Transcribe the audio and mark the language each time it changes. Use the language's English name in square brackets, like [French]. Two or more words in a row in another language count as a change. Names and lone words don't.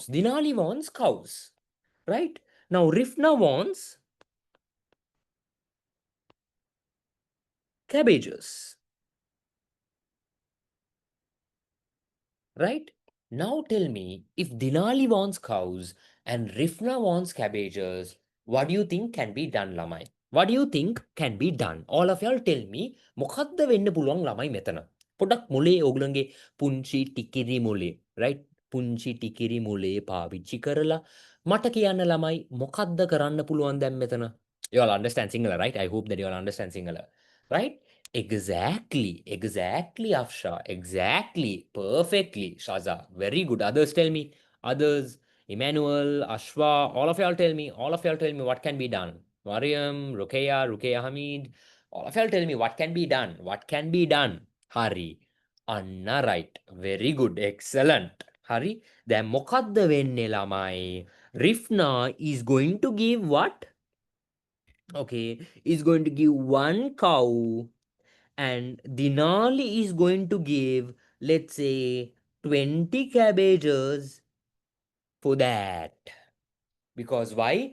[English] Dinali wants cows, right? Now Rifna wants cabbages, right? Now tell me, if Dinali wants cows and Rifna wants cabbages, what do you think can be done, Lamai? What do you think can be done? All of y'all tell me, [Sinhala] මොකද්ද වෙන්න පුළුවන් ළමයි මෙතන? පොඩක් මොලේ ඕගලන්ගේ පුංචි ටිකිරි මොලේ, right? පුංචි ටිකිරි මොලේ පාවිච්චි කරලා මට කියන්න ළමයි මොකද්ද කරන්න පුළුවන් දැන් මෙතන? [English] You all understand Sinhala, right? I hope that you all understand Sinhala, right? Exactly, Afsha. Exactly. Perfectly, Shaza. Very good. Others tell me. Others, Emmanuel, Ashwa, all of y'all tell me what can be done. Mariam, Rukeya Hamid, all of y'all tell me what can be done. What can be done? Hari. Anna, right. Very good. Excellent. Hari. [Sinhala] Then මොකද්ද වෙන්නේ ළමයි. [English] Rifna is going to give what? Okay, is going to give one cow, and Dinali is going to give, let's say, 20 cabbages for that. Because why?